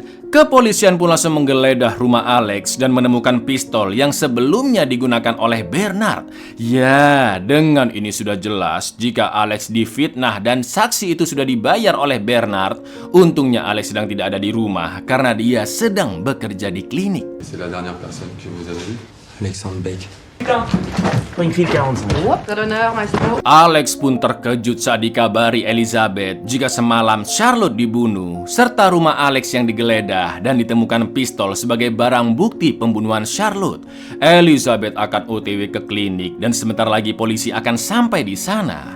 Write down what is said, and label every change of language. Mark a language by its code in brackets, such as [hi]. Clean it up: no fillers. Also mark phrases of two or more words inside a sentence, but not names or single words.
[id] Kepolisian pun langsung menggeledah rumah Alex dan menemukan pistol yang sebelumnya digunakan oleh Bernard. Ya, dengan ini sudah jelas jika Alex difitnah dan saksi itu sudah dibayar oleh Bernard. Untungnya Alex sedang tidak ada di rumah karena dia sedang bekerja di klinik. [fr] C'est la dernière personne que vous avez vue? Alexandre Beck. [id] Alex pun terkejut saat dikabari Elizabeth jika semalam Charlotte dibunuh, serta rumah Alex yang digeledah dan ditemukan pistol sebagai barang bukti pembunuhan Charlotte. Elizabeth akan OTW ke klinik dan sebentar lagi polisi akan sampai di sana.